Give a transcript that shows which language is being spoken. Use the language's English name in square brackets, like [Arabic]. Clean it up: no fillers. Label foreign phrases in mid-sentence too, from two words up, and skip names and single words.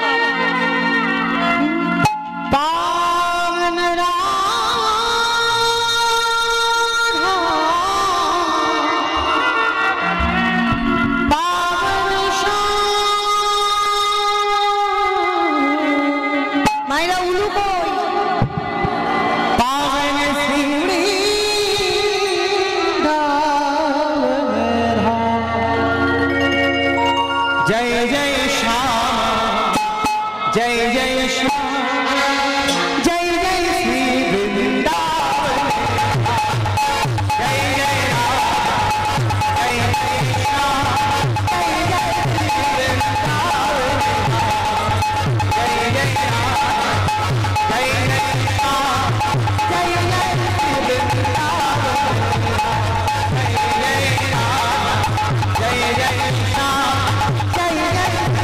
[Bangla] পাবন রাধা পাবন শ্যাম মায়েরা উলু কই পাবন সিংড়ি [Hindi] जय जय श्याम जय जय श्याम जय जय श्री वृंदावन जय जय राम जय जय श्याम जय जय श्री वृंदावन जय जय राम जय जय श्याम जय जय श्री वृंदावन जय जय राम जय जय श्याम जय जय